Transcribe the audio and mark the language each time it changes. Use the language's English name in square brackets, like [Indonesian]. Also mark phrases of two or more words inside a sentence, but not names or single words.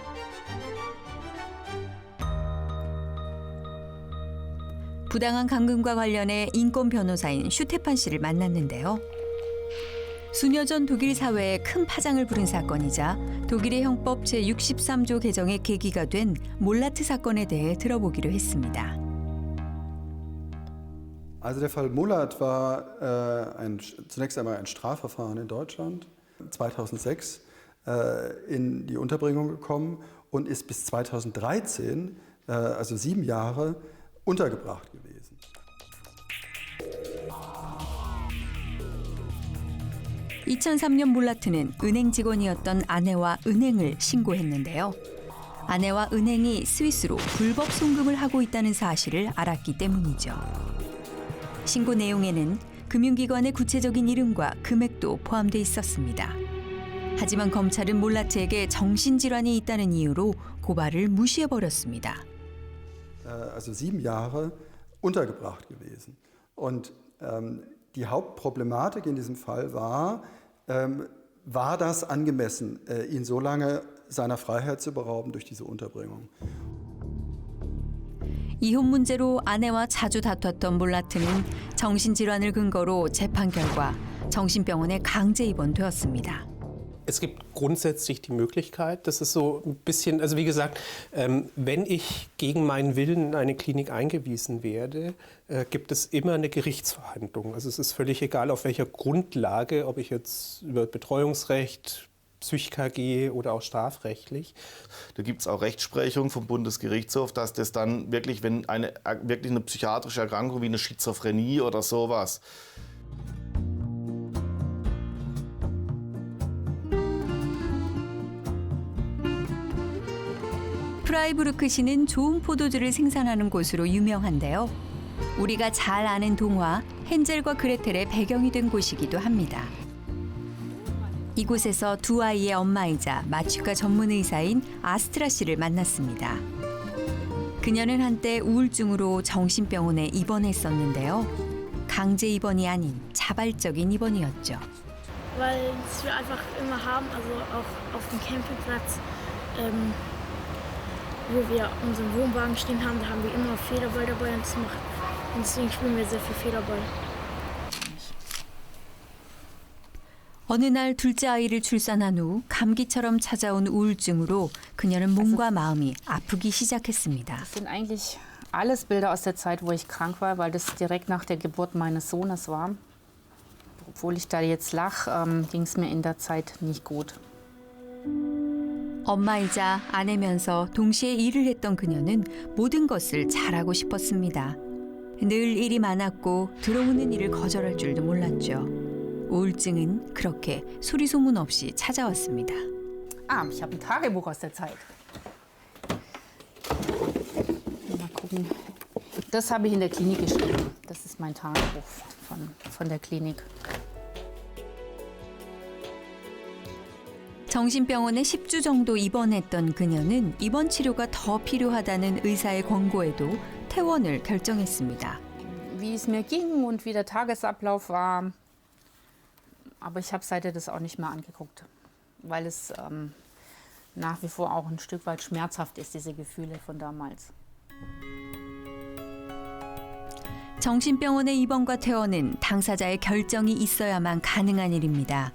[Korean] 부당한 감금과 관련해 인권 변호사인 슈테판 씨를 만났는데요. 수년 전 독일 사회에 큰 파장을 부른 사건이자 독일의 형법 제63조 개정의 계기가 된 몰라트 사건에 대해 들어보기로 했습니다. [German] Also der Fall Mollert war zunächst einmal ein Strafverfahren in Deutschland, 2006 in die Unterbringung gekommen und ist bis 2013, also 7 Jahre, untergebracht gewesen. [Korean] (2003년) 몰라트는 은행 직원이었던 아내와 은행을 신고했는데요. 아내와 은행이 스위스로 불법 송금을 하고 있다는 사실을 알았기 때문이죠. 신고 내용에는 금융기관의 구체적인 이름과 금액도 포함돼 있었습니다. 하지만 검찰은 몰라트에게 정신질환이 있다는 이유로 고발을 무시해버렸습니다. [German] Also 7 Jahre untergebracht gewesen. Und die Hauptproblematik in diesem Fall war das angemessen, ihn so lange seiner Freiheit zu berauben durch diese Unterbringung? [Korean] 이혼 문제로 아내와 자주 다퉜던 몰라트는 정신질환을 근거로 재판 결과 정신병원에 강제 입원되었습니다. [German] Es gibt grundsätzlich die Möglichkeit, das ist so ein bisschen, also wie gesagt, wenn ich gegen meinen Willen in eine Klinik eingewiesen werde, gibt es immer eine Gerichtsverhandlung. Also es ist völlig egal, auf welcher Grundlage, ob ich jetzt über Betreuungsrecht, PsychKG oder auch strafrechtlich. Da gibt es auch Rechtsprechung vom Bundesgerichtshof, dass das dann wirklich, wenn wirklich eine psychiatrische Erkrankung wie eine Schizophrenie oder sowas. [Korean] 프라이부르크시는 좋은 포도주를 생산하는 곳으로 유명한데요. 우리가 잘 아는 동화 헨젤과 그레텔의 배경이 된 곳이기도 합니다. 이곳에서 두 아이의 엄마이자 마취과 전문 의사인 아스트라 씨를 만났습니다. 그녀는 한때 우울증으로 정신병원에 입원했었는데요. 강제 입원이 아닌 자발적인 입원이었죠. [German] Weil wir einfach immer haben, also auch auf dem Campingplatz, wo wir unseren Wohnwagen stehen haben, da haben wir immer Federball dabei und deswegen spielen wir sehr viel Federball. [Korean] 어느 날 둘째 아이를 출산한 후 감기처럼 찾아온 우울증으로 그녀는 몸과 마음이 아프기 시작했습니다. [German] Das sind eigentlich alles Bilder aus der Zeit, wo ich krank war, weil das direkt nach der Geburt meines Sohnes war. Obwohl ich da jetzt lach, ging es mir in der Zeit nicht gut. [Korean] 엄마이자 아내면서 동시에 일을 했던 그녀는 모든 것을 잘하고 싶었습니다. 늘 일이 많았고 들어오는 일을 거절할 줄도 몰랐죠. 우울증은 그렇게 소리 소문 없이 찾아왔습니다. [German] Ich habe ein Tagebuch aus der Zeit. Mal gucken. Das habe ich in der Klinik geschrieben. Das ist mein Tagebuch von der Klinik. [Korean] 정신병원에 10주 정도 입원했던 그녀는 입원 치료가 더 필요하다는 의사의 권고에도 퇴원을 결정했습니다. [German] Wie es mir ging und wie der Tagesablauf war. Aber ich habe seitdem das auch nicht mehr angeguckt, weil es nach wie vor auch ein Stück weit schmerzhaft ist, diese Gefühle von damals. [Korean] 정신병원의 입원과 퇴원은 당사자의 결정이 있어야만 가능한 일입니다.